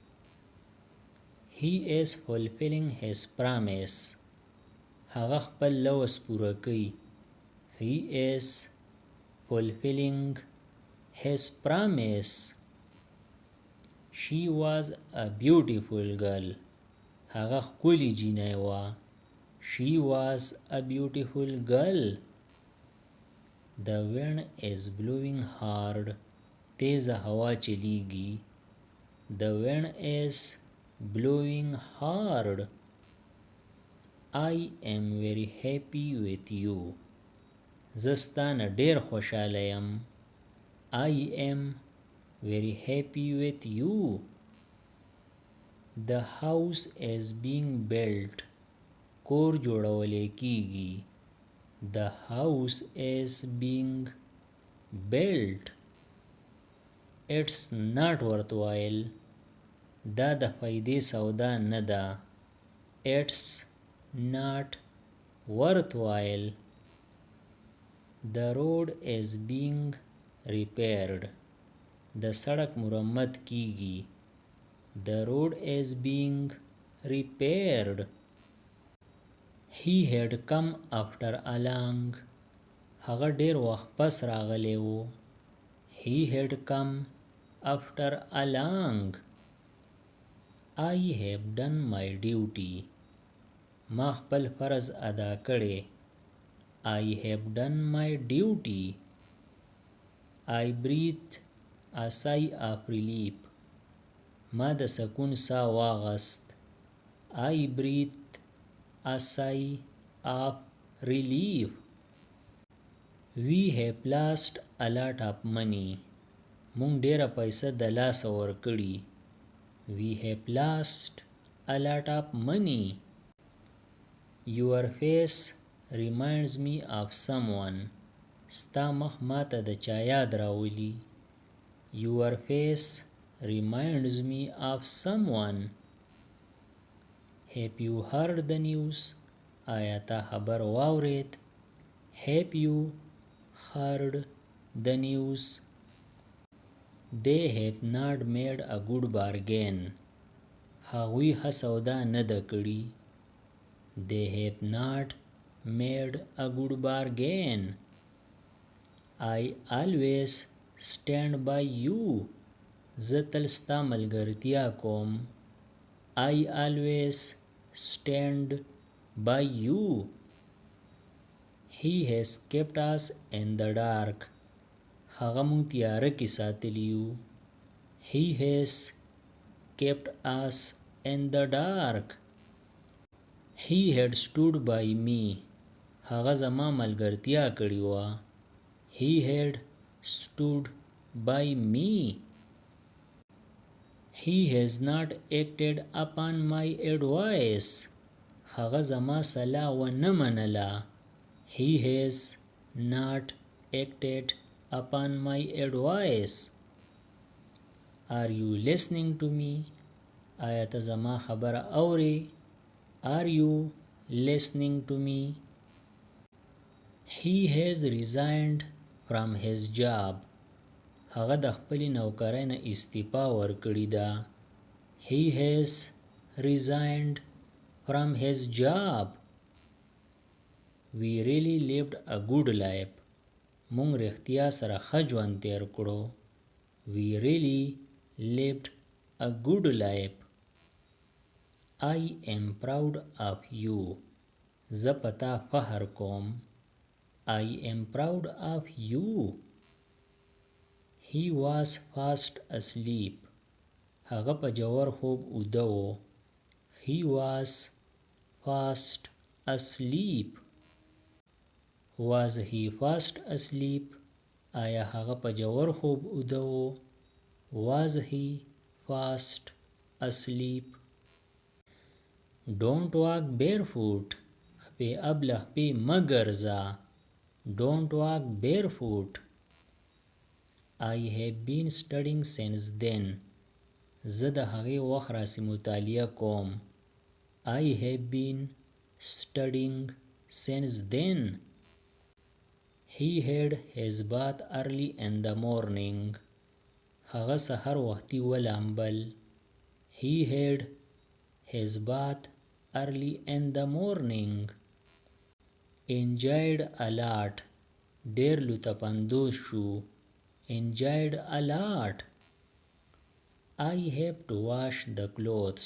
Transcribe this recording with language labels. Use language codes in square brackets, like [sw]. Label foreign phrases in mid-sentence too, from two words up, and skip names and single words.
[en] He is fulfilling his promise. [ps] هغه خپل لوز پوره کوي. [en] He is fulfilling his promise. She was a beautiful girl. [ps] هغه ښکلې جینۍ وه. [en] She was a beautiful girl. The wind is blowing hard. [ps] تیزه هوا چلیږي. [en] The wind is blowing hard. I am very happy with you. [ps] زه ستا نه ډېر خوشحاله یم. [en] I am very happy with you. The house is being built. [ps] کور جوړولی کیږي. [en] The house is being built. It's not worthwhile. [ps] دا د فایدې سودا نه ده. [en] It's not worthwhile. The road is being repaired. [ps] د سړک مرمت کیږي. [en] The road is being repaired. He had come after a long. [ps] هغه ډیر وخت پس راغلی و. [en] He had come after a long. I have done my duty. [ps] ما خپل فرض ادا کړی. [en] I have done my duty. I breathed a sigh of relief. [ps] ما د سکون ساه واغست. [en] I breathed a sigh of relief. We have lost a lot of money. [ps] مونږ ډیره پیسه د لاسه ورکړي. [en] We have lost a lot of money. Your face reminds me of someone. [ps] ستا مخ ماته د چا یاد راولي. [en] Your face reminds me of someone. Have you heard the news? [ps] آیا تا خبر واورید؟ [en] Have you heard the news? They have not made a good bargain. [ps] هغوی ښه سودا نه ده کړې. [en] They have not made a good bargain. I always stand by you. [ps] زه تل ستا ملګرتیا کوم. [en] I always stand by you. He has kept us in the dark. [ps] هغه مونږ تیاره کې ساتلی یو. [en] He has kept us in the dark. He had stood by me. [ps] هغه زما ملګرتیا کړې وه. [en] He had stood by me. He has not acted upon my advice. [ps] هغه زما صلاح ونه منله. [en] He has not acted upon my advice. Are you listening to me? [ps] آیا ته زما خبره اورې؟ [en] Are you listening to me? He has resigned from his job. [ps] هغه د خپلې نوکرۍ نه استعفا ورکړې ده. [en] He has resigned from his job. We really lived a good life. [ps] مونږ رښتیا سره ښه ژوند تیر کړو. [en] We really lived a good life. I am proud of you. [ps] زه په تا فخر کوم. [en] I am proud of you. He was fast asleep. [ps] هغه په جوور خوب اوده و. [en] He was fast asleep. Was he fast asleep? [ps] آیا هغه په جوور خوب اوده و؟ [en] Was he fast asleep? Don't walk barefoot. [ps] خپې ابله خپې مه ګرځه. [en] Don't walk barefoot. I have been studying since then. [ps] زه د هغې وخت راڅې مطالعه کوم. [en] I have been studying since then. He had his bath early in the morning. [ps] هغه سحر وختي ولامبل. [en] He had his bath early in the morning. Enjoyed a lot. [ps] ډېر لطفاندوز شو. [en] Enjoyed a lot. I have to wash the clothes.